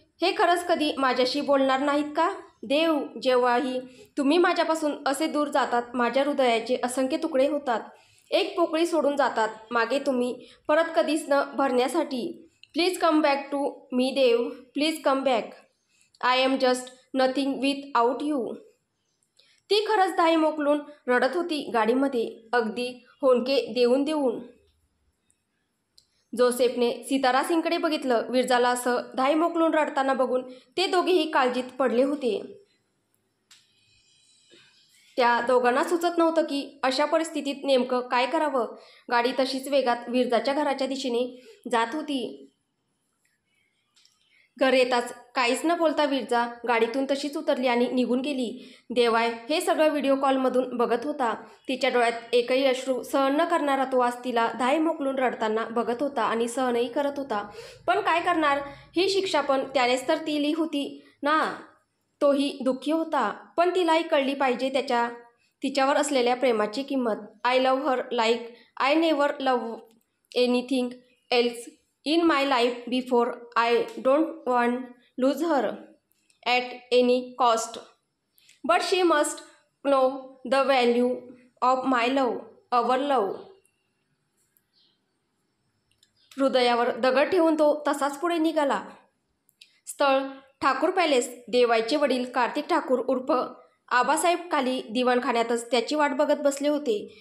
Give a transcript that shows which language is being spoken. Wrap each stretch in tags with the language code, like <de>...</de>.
<mr>हे खरंच कधी माझ्याशी बोलणार नाहीत का? देव, जेव्हाही तुम्ही माझ्यापासून असे दूर जातात माझ्या हृदयाचे असंख्य तुकडे होतात. एक पोकळी सोडून जातात मागे तुम्ही परत कधीच न भरण्यासाठी.</mr> <en>Please come back to me Dev, please come back. I am just nothing without you.</en> <mr>ती खरंच धाई मोकलून रडत होती गाडीमध्ये, अगदी होंके देऊन देऊन. जोसेफने सितारा सिंगकडे बघितलं. विरजाला असं धाई मोकलून रडताना बघून ते दोघेही काळजीत पडले होते. त्या दोघांना सुचत नव्हतं की अशा परिस्थितीत नेमकं काय करावं. गाडी तशीच वेगात विरजाच्या घराच्या दिशेने जात होती. घर येताच काहीच न बोलता विरजा गाडीतून तशीच उतरली आणि निघून गेली. देवाय हे सगळं व्हिडिओ कॉलमधून बघत होता. तिच्या डोळ्यात एकही अश्रू सहन न करणारा तो आज तिला धाय मोकलून रडताना बघत होता आणि सहनही करत होता. पण काय करणार, ही शिक्षा पण त्यानेच तर दिली होती ना. तोही दुःखी होता, पण तिलाही कळली पाहिजे तिच्यावर असलेल्या प्रेमाची किंमत.</mr> <en>I love her like I never love anything else in my life before. I don't want lose her at any cost. But she must know the value of my love, our love.</en> <mr>हृदयावर दगड ठेवून तो तसाच पुढे निघाला. स्थळ Thakur palace. देवायचे वडील कार्तिक ठाकूर उर्फ आबासाहेब खाली दिवाणखान्यातच त्याची वाट बघत बसले होते.</mr>